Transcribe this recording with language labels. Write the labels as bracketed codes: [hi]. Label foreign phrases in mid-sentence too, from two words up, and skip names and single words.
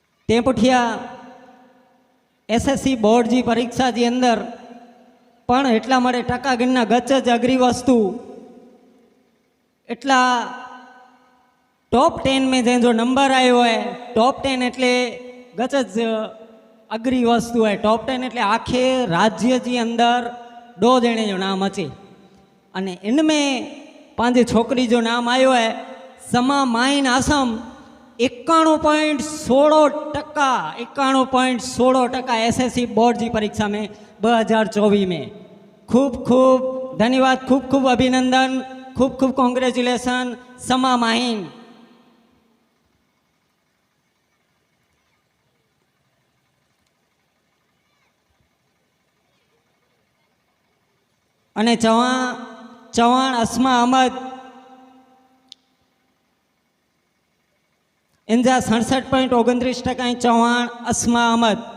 [kfr] તે પુઠિયા એસએસસી બોર્ડ जी परीक्षा जी अंदर पण एटला मारे टका गणना गच ज अघरी वस्तु एटला टॉप 10 में जो नंबर आयो है टॉप 10 एटले गच ज अघरी वस्तु है। टॉप 10 एटले आखे राज्य जी अंदर 2 जणे जो नाम अचे अने इनमें पांच छोकरी जो नाम आयो है समा माइन आसम 91.16% एसएससी बोर्ड [hi] की परीक्षा में [kfr] 2024 में। खूब खूब धन्यवाद, खूब खूब अभिनंदन, खूब खूब कॉन्ग्रेचुलेशन समा माहिन। अने चौहान अस्मा अहमद इंजा 67.29% चौहान अस्मा अहमद।